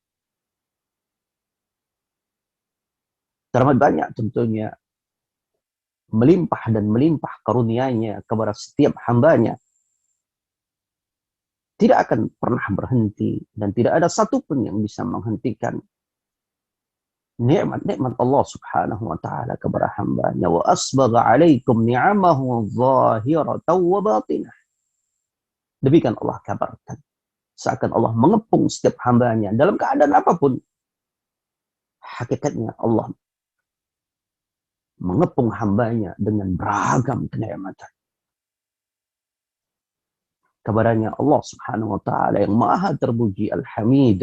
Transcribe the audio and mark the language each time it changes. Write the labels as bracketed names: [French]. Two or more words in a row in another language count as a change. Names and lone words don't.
[Indonesian] Teramat banyak tentunya melimpah dan melimpah karunia-Nya kepada setiap hambanya. Tidak akan pernah berhenti dan tidak ada satupun yang bisa menghentikan nikmat-nikmat [Arabic] الله سبحانه وتعالى [Indonesian] kepada hambanya. [Arabic] وأسبغ عليكم نعمه ظاهرة وباطنة. [Indonesian] Demikian Allah kabarkan. Seakan Allah mengepung setiap hambanya dalam keadaan apapun. Hakikatnya Allah mengepung hambanya dengan beragam kenikmatan. Kabarnya [Arabic] الله سبحانه وتعالى [Indonesian] yang maha terpuji Al-Hamid.